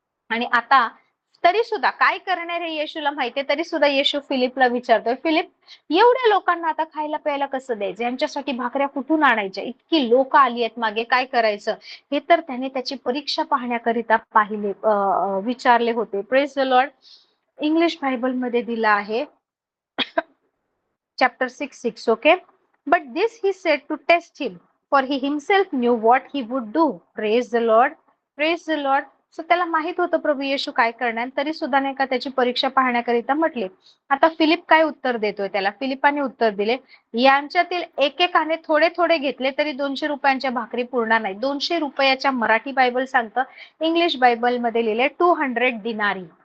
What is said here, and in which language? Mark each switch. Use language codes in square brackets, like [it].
[mr] आणि आता तरी सुद्धा काय करणार हे येशूला माहितीये, तरी सुद्धा येशू फिलिपला विचारतोय, फिलिप एवढ्या लोकांना आता खायला प्यायला कसं द्यायचं, यांच्यासाठी भाकऱ्या कुठून आणायच्या, इतकी लोक आली आहेत मागे, काय करायचं. हे तर त्याने त्याची परीक्षा पाहण्याकरिता विचारले होते. [en] Praise the Lord. [mr] English Bible मध्ये दिला आहे, chapter 6:6. [en] Okay, but this he said to test him, for he himself knew what he would do. Praise the Lord. Praise the Lord. [mr] So त्याला माहित होतं प्रभू येशू काय करणार, तरी सुद्धा नाही का त्याची परीक्षा पाहण्याकरिता म्हटले. आता फिलिप काय उत्तर देतोय त्याला, फिलिपाने उत्तर दिले, यांच्यातील एकेकाने थोडे थोडे घेतले तरी 200 रुपयांच्या भाकरी पुरणार नाही. 200 रुपयाच्या मराठी बायबल सांगतं, इंग्लिश बायबल मध्ये लिहिले 200 दिनारी.